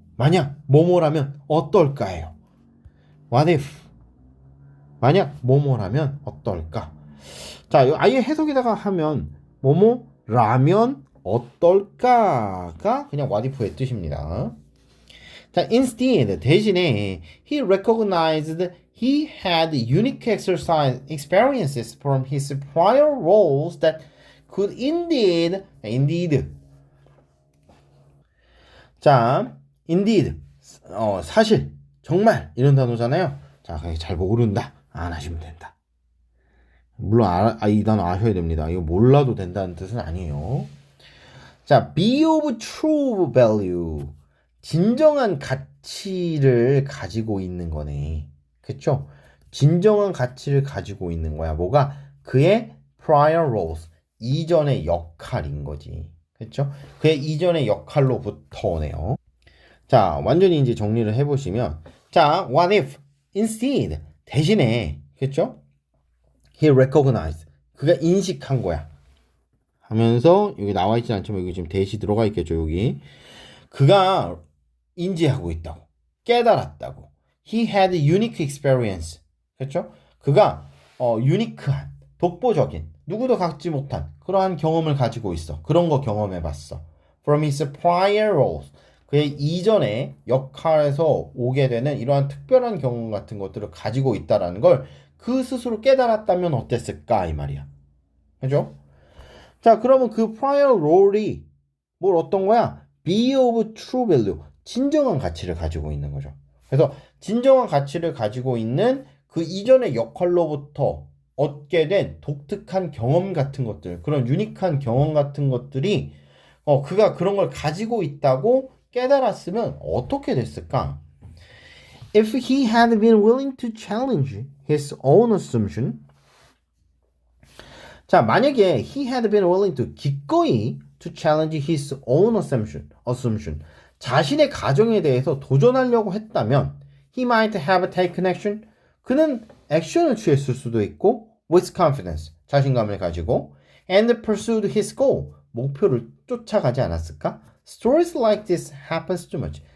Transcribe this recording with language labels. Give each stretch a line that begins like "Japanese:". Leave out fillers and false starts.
Korean: 만약 뭐뭐라면 어떨까예요.
English: What if?
Korean: 만약 뭐뭐라면 어떨까? 자, 아예 해석에다가 하면 뭐뭐라면 어떨까가 그냥 what if의 뜻입니다.
English: 자, instead
Korean: 대신에
English: he recognized he had unique exercise experiences from his prior roles that could indeed 자, indeed
Korean: 사실 정말 이런 단어잖아요. 자, 잘 모른다 안 하시면 된다. 물론 이 단어 아셔야 됩니다. 이거 몰라도 된다는 뜻은 아니에요.
English: 자, be of true value.
Korean: 진정한 가치를 가지고 있는 거네. 그쵸? 진정한 가치를 가지고 있는 거야. 뭐가? 그의 prior roles. 이전의 역할인 거지. 그쵸? 그의 이전의 역할로부터 오네요. 자, 완전히 이제 정리를 해보시면.
English: 자, what if? Instead.
Korean: 대신에. 그쵸?
English: He recognized.
Korean: 그가 인식한 거야. 하면서 여기 나와 있지 않지만 여기 지금 대시 들어가 있겠죠. 여기. 그가 인지하고 있다고. 깨달았다고.
English: He had unique experience.
Korean: 그렇죠? 그가 유니크한, 독보적인, 누구도 갖지 못한 그러한 경험을 가지고 있어. 그런 거 경험해 봤어.
English: From his prior roles.
Korean: 그의 이전의 역할에서 오게 되는 이러한 특별한 경험 같은 것들을 가지고 있다라는 걸 그 스스로 깨달았다면 어땠을까 이 말이야. 그죠? 자, 그러면 그 prior role이 뭘 어떤 거야?
English: Be of true value.
Korean: 진정한 가치를 가지고 있는 거죠. 그래서 진정한 가치를 가지고 있는 그 이전의 역할로부터 얻게 된 독특한 경험 같은 것들, 그런 유니크한 경험 같은 것들이 그가 그런 걸 가지고 있다고 깨달았으면 어떻게 됐을까?
English: If he had been willing to challenge his own assumption, 자,
Korean: 만약에
English: he had been willing to
Korean: 기꺼이
English: to challenge his own assumption.
Korean: 자신의 가정에 대해서 도전하려고 했다면
English: he might have taken action.
Korean: 그는 액션을 취했을 수도 있고
English: with confidence.
Korean: 자신감을 가지고
English: and pursued his goal.
Korean: 목표를 쫓아가지 않았을까?
English: Stories like this happens too much.